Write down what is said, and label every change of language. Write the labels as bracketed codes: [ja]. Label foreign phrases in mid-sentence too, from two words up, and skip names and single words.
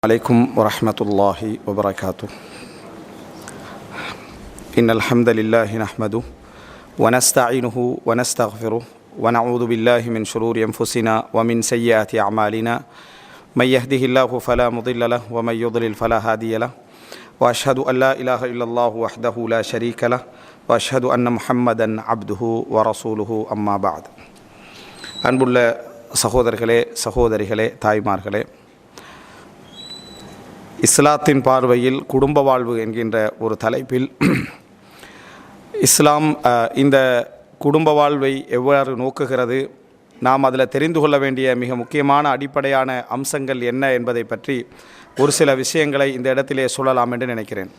[ar] عليكم ورحمة الله وبركاته. إن الحمد لله نحمده ونستعينه ونستغفره ونعوذ بالله من شرور أنفسنا ومن سيئات أعمالنا من يهده الله فلا مضل له ومن يضلل فلا هادي له وأشهد أن لا إله إلا الله وحده لا شريك له وأشهد أن محمدا عبده ورسوله أما بعد. [ta] அன்புள்ள சகோதரர்களே சகோதரிகளே தாய்மார்களே, இஸ்லாத்தின் பார்வையில் குடும்ப வாழ்வு என்கின்ற ஒரு தலைப்பில் இஸ்லாம் இந்த குடும்ப வாழ்வை எவ்வாறு நோக்குகிறது, நாம் அதில் தெரிந்து கொள்ள வேண்டிய மிக முக்கியமான அடிப்படையான அம்சங்கள் என்ன என்பதை பற்றி ஒரு சில விஷயங்களை இந்த இடத்திலே சொல்லலாம் என்று நினைக்கிறேன்.